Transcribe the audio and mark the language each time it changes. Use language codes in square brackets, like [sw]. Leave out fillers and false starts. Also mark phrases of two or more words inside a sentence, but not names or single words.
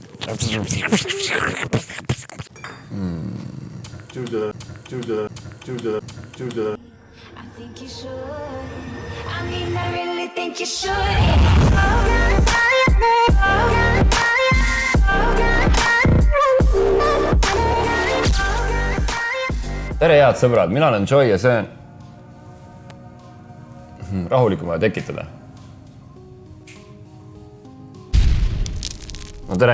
[en] think you should. I mean, I really think you should. [et] Tere head sõbrad, mina olen Joy ja see on rahulikum vaja tekitada. No tere!